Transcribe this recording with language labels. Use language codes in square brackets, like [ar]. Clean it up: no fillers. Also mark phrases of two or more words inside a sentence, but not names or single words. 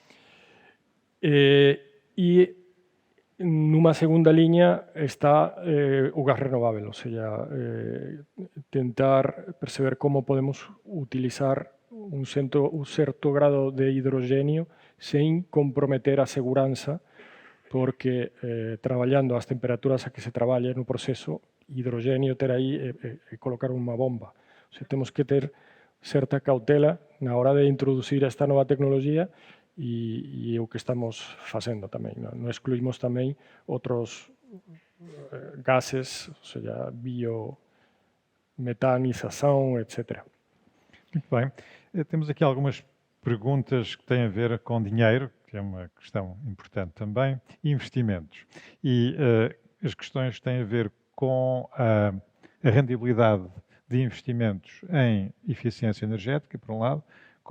[gl] E nunha segunda liña está o gas renovável, ou seja, tentar perceber como podemos utilizar un certo grado de hidrogenio sen comprometer a seguranza, porque traballando as temperaturas a que se traballa no proceso, hidrogenio ter aí é colocar unha bomba. O sea, temos que ter certa cautela na hora de introducir esta nova tecnología e o que estamos facendo tamén. Non excluímos tamén outros gases, ou seja, metanização, etc. [pt] Muito bem. Temos aqui algumas perguntas que têm a ver com dinheiro, que é uma questão importante também, e investimentos. E as questões têm a ver com a rendibilidade de investimentos em eficiência energética, por um lado, como